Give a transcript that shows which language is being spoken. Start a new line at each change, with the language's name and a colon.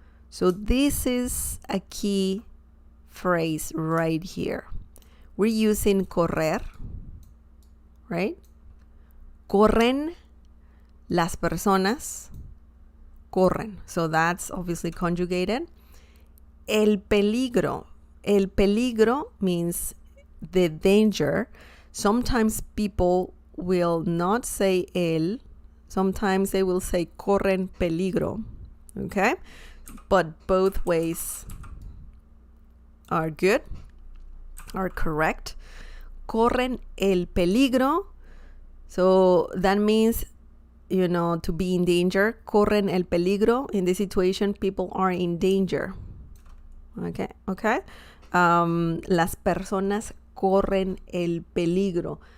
English: So this is a key phrase right here. We're using correr, right?
Spanish: Corren, las personas corren.
English: So that's obviously conjugated.
Spanish: El peligro.
English: El peligro means the danger. Sometimes people will not say el. Sometimes they will say
Spanish: corren peligro.
English: Okay? But both ways are good, are correct.
Spanish: Corren el peligro.
English: So that means, you know, to be in danger.
Spanish: Corren el peligro.
English: In this situation, people are in danger. Okay.
Spanish: Las personas corren el peligro.